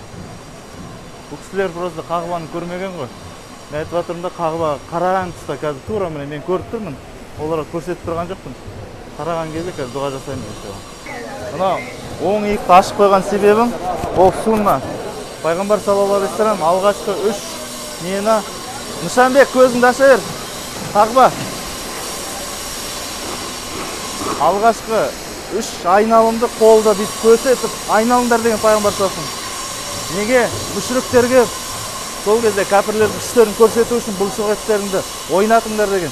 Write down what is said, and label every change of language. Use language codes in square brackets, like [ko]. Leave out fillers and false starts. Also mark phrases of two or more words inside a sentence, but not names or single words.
[kk] Бұл кісілер просто Қағбаны көрмеген ғой. Мен айтып жатырмын да, Қағба қараған тұста қазір тура міне мен көріп тұрмын. Оларға көрсетіп тұрған жоқпын. Қараған кезде қазір дуа жасаймыз иншалла. Мынау оң иықты ашып қойған себебім ол сунна. Пайғамбар [ar] صلى الله عليه وسلم [kk] алғашқы 3 нені Нышанбек көзіңді аша бер. Қағба. Алғашқы 3 айналымды қолда бүйтіп көрсетіп айналыңдар деген пайғамбар саллаллаху. Неге? Мүшриктерге сол кезде кәпірлердің күштерін көрсету үшін бұл суреттеріңді ойнатыңдар деген.